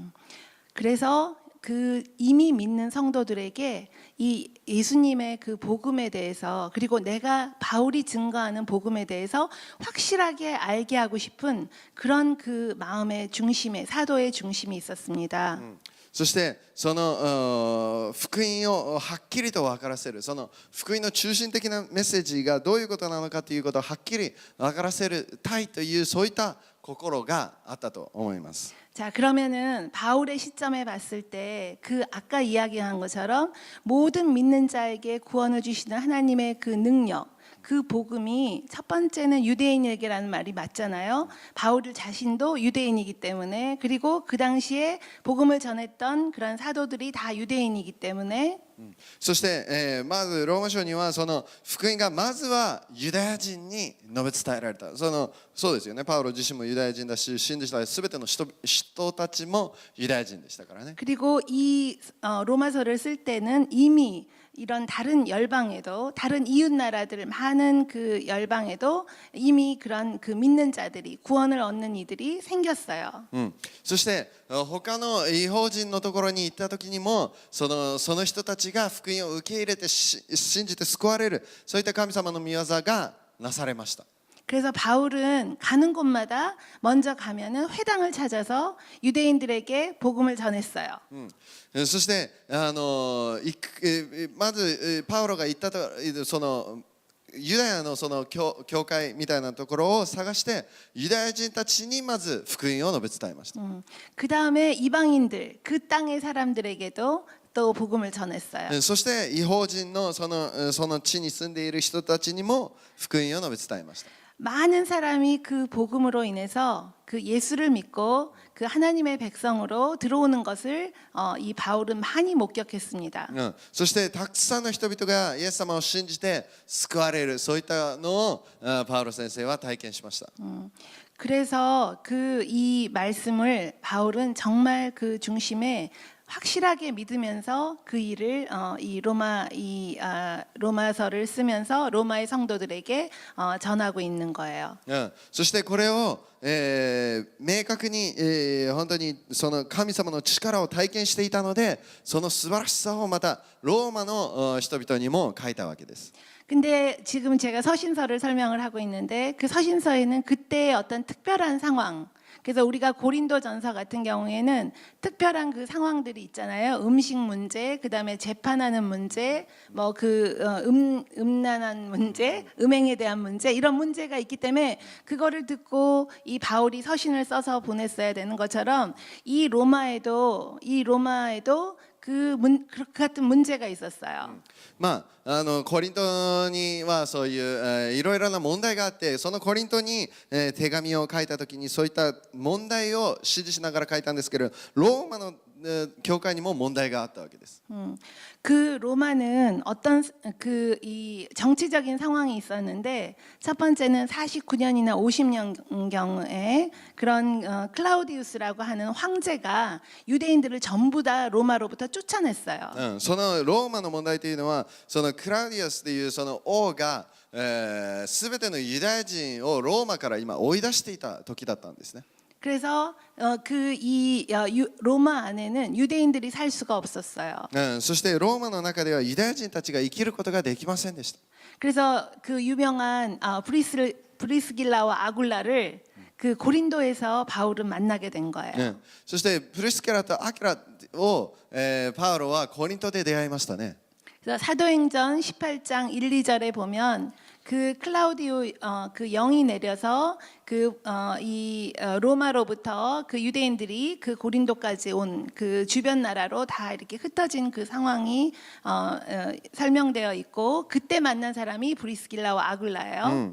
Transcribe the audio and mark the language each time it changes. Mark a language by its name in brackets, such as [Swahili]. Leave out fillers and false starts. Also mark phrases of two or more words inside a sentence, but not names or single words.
[Korean] 그래서 그 이미 믿는 성도들에게 이 예수님의 그 복음에 대해서 그리고 내가 바울이 증거하는 복음에 대해서 확실하게 알게 하고 싶은 그런 그 마음의 중심에 사도의 중심이 있었습니다. [Japanese] そしてその福音をはっきりと分からせるその福音の中心的なメッセージがどういうことなのかということをはっきり分からせるたいというそういった心があったと思います。 [Korean] 자, 그러면은 바울의 시점에 봤을 때 그 아까 이야기한 것처럼 모든 믿는 자에게 구원을 주시는 하나님의 그 능력 그 복음이 첫 번째는 유대인에게라는 말이 맞잖아요. 바울 자신도 유대인이기 때문에 그리고 그 당시에 복음을 전했던 그런 사도들이 다 유대인이기 때문에 [Japanese] そして、まずローマ書にはその福音がまずはユダヤ人に述べ伝えられたそうですよね。パウロ自身もユダヤ人だし信じた全ての人たちもユダヤ人でしたからね。 [Korean] 그리고 이 로마서를 쓸 때는 이미 이런 다른 열방에도 다른 이웃 나라들 많은 그 열방에도 이미 그런 그 믿는 자들이 구원을 얻는 이들이 생겼어요. [Japanese] そして他の異邦人のところに行った時にもその人たちが福音を受け入れて信じて救われるそういった神様の御業がなされました。 [Korean] 그래서 바울은 가는 곳마다 먼저 가면은 회당을 찾아서 유대인들에게 복음을 전했어요. [Japanese] そしてまずパウロが行ったそのユダヤのその教会みたいなところを探してユダヤ人たちにまず福音を述べ伝えました。 [Korean] 그 다음에 이방인들 그 땅의 사람들에게도 또 복음을 전했어요. [Japanese] そして異邦人のその地に住んでいる人たちにも福音を述べ伝えました。 [Korean] 많은 사람이 그 복음으로 인해서 그 예수를 믿고 그 하나님의 백성으로 들어오는 것을 이 바울은 많이 목격했습니다. [Japanese] そしてたくさんの人々がイエス様を信じて救われる、そういったのをパウロ先生は体験しました。 [Korean] 그래서 그 이 말씀을 바울은 정말 그 중심에 확실하게 믿으면서 그 일을 로마서를 쓰면서 로마의 성도들에게 전하고 있는 거예요. [Japanese] そしてこれを、明確に、本当にその神様の力を体験していたので、その素晴らしさをまたローマの人々にも書いたわけです。 [Korean] 근데 지금 제가 서신서를 설명을 하고 있는데 그 서신서에는 그때의 어떤 특별한 상황, 그래서 우리가 고린도전서 같은 경우에는 특별한 그 상황들이 있잖아요. 음식 문제, 그다음에 재판하는 문제, 뭐 그 음란한 문제, 음행에 대한 문제, 이런 문제가 있기 때문에 그거를 듣고 이 바울이 서신을 써서 보냈어야 되는 것처럼 이 로마에도 그 같은 문제가 있었어요. [Japanese] まあ、コリントにはそういう、いろいろな問題があって、そのコリントに、手紙を書いた時にそういった問題を指示しながら書いたんですけど、ローマの教会にも問題があったわけです。 [Korean] 그 로마는 어떤 그 이 정치적인 상황이 있었는데 첫 번째는 49년이나 50년 경에 그런 클라우디우스라고 하는 황제가 유대인들을 전부 다 로마로부터 쫓아냈어요. [Japanese] そのローマの問題というのは、そのクラウディアスというその王が、すべてのユダヤ人をローマから今追い出していた時だったんですね。 [Korean] 그래서 로마 안에는 유대인들이 살 수가 없었어요. [Japanese] そしてローマの中ではユダヤ人たちが生きることができませんでした。 [Korean] 그래서 그 유명한 브리스길라와 아굴라를 그 고린도에서 바울은 만나게 된 거예요. [Japanese] そしてプリスケラとアキラを、パウロはコリントで出会いましたね。 [Korean] 그래서 사도행전 18장 1, 2절에 보면 그 클라우디오 그 영이 내려서 이 로마로부터 그 유대인들이 그 고린도까지 온 그 주변 나라로 다 이렇게 흩어진 그 상황이 설명되어 있고 그때 만난 사람이 브리스길라와 아굴라예요.